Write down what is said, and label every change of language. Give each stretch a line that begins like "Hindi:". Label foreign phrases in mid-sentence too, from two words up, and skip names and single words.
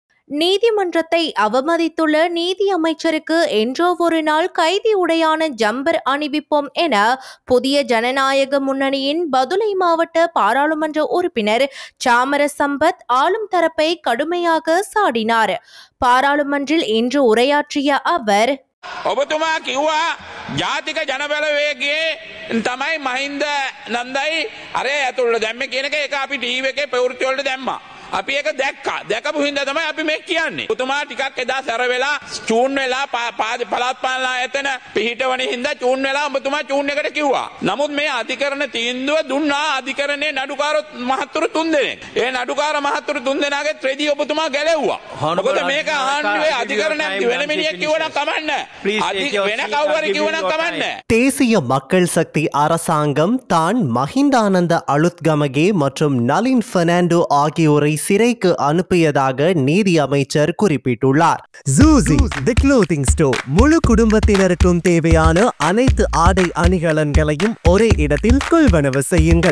Tamil: நீதிமன்றத்தை அவமதித்துள்ள நீதி அமைச்சருக்கு என்றோ ஒரு நாள் கைதி உடையான ஜம்பர் அணிவிப்போம் என புதிய ஜனநாயக முன்னணியின் பதுளை மாவட்ட பாராளுமன்ற உறுப்பினர் சாமர சம்பத் ஆளும் தரப்பை கடுமையாக சாடினார். பாராளுமன்றில் இன்று உரையாற்றிய அவர்,
Sinhala: ඔබතුමා කිව්වා ජාතික ජනබලවේගයේ තමයි මහින්ද නන්දයි අරේ ඇතුළට දැම්මේ කියන එක අපි ටීවී එකේ ප්‍රවෘත්ති වලට දැම්මා. අපි ඒක දැක්කා. දැකපු හින්දා තමයි අපි මේ කියන්නේ. ඔබතුමා ටිකක් එදා සැර වෙලා චූන් වෙලා පළාත් පාලන ආයතන පිහිටවන හින්දා චූන් වෙලා ඔබතුමා චූන් එකට කිව්වා. නමුත් මේ අධිකරණ තීන්දුව දුන්නා අධිකරණයේ නඩුකාර මහත්තුරු 3 දෙනෙක්. ඒ නඩුකාර මහත්තුරු 3 දෙනාගේ ත්‍රෙඩි ඔබතුමා ගැලෙව්වා. මොකද මේක ආණ්ඩුවේ අධිකරණයක් වෙන මිනිහෙක් කිව්වනම් කමන්නේ. වෙන කවුරු හරි කිව්වනම් කමන්නේ.
Tamil: தேசிய மக்கள் சக்தி அரசாங்கம் தான் மஹிந்தானந்த அலுத்கமகே மற்றும் நளின் பெர்னாண்டோ ஆகியோரை சிறைக்கு அனுப்பியதாக நீதி அமைச்சர் குறிப்பிட்டுள்ளார். ஜூசி தி க்ளோத்திங் ஸ்டோர் முழு குடும்பத்தினருக்கும் தேவையான அனைத்து ஆடை அணிகலன்களையும் ஒரே இடத்தில் கொள்வனவு செய்யுங்கள்.